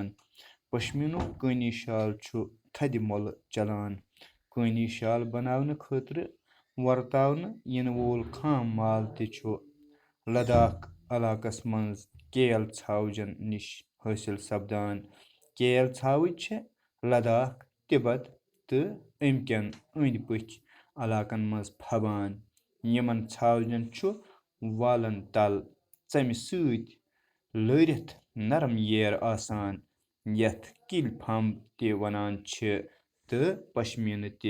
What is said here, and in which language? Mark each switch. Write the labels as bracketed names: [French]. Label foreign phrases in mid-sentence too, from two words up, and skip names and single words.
[Kashmiri] पश्मीनुक कनी शाल छु थद मोल चलान। कनी शाल बनावने खतर वर्तावन यन वोल खाम माल ते छु लद्दाख इलाकस मंज केल छावजन निश हासिल सपदान। केल छावज छे लद्दाख, तिब्बत तो अमकन अंद पथ इलाकन मज फबान। यमन छावजन छु वालन तल चमि सۭtۍ लरिथ नरम येर आसान यथ किल फंब ते वनान छे तो पश्मीन ते।